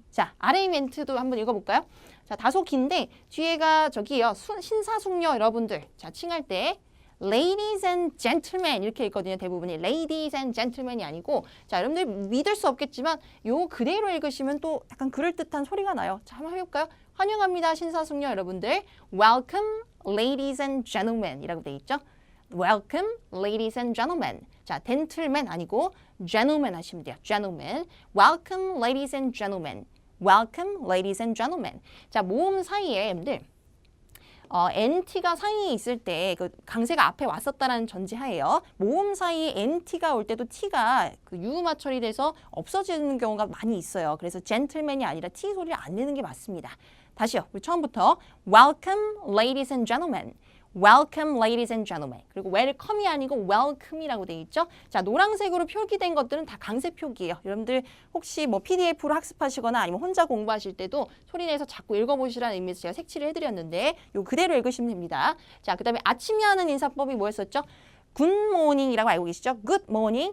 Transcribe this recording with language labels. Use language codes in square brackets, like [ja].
[ko] 자, 아래 멘트도 한번 읽어볼까요? 자, 다소 긴데 뒤에가 저기요. 신사숙녀 여러분들. 자, 칭할 때 [en] Ladies and gentlemen [ko] 이렇게 읽거든요. 대부분이 [en] Ladies and gentlemen [ko] 이 아니고 자, 여러분들 믿을 수 없겠지만 요 그대로 읽으시면 또 약간 그럴듯한 소리가 나요. 자, 한번 해볼까요? 환영합니다. 신사숙녀 여러분들. [en] Welcome ladies and gentlemen [ko] 이라고 돼 있죠. [en] Welcome ladies and gentlemen. [ko] 자, gentleman 아니고 gentleman 하시면 돼요. [en] gentleman. Welcome ladies and gentlemen. Welcome ladies and gentlemen. [ko] 자, 모음 사이에 여러분들 NT가 사이에 있을 때 그 강세가 앞에 왔었다라는 전제하에요. 모음 사이에 NT가 올 때도 T가 그 유음화 처리돼서 없어지는 경우가 많이 있어요. 그래서 gentleman이 아니라 T 소리를 안 내는 게 맞습니다. 다시요. 우리 처음부터 [en] Welcome, ladies and gentlemen. Welcome, ladies and gentlemen. [ko] 그리고 welcome이 아니고 welcome이라고 돼 있죠. 자, 노란색으로 표기된 것들은 다 강세 표기예요. 여러분들 혹시 뭐 PDF로 학습하시거나 아니면 혼자 공부하실 때도 소리내서 자꾸 읽어보시라는 의미에서 제가 색칠을 해드렸는데 요 그대로 읽으시면 됩니다. 자, 그 다음에 아침에 하는 인사법이 뭐였었죠? 굿모닝이라고 알고 계시죠? 굿모닝.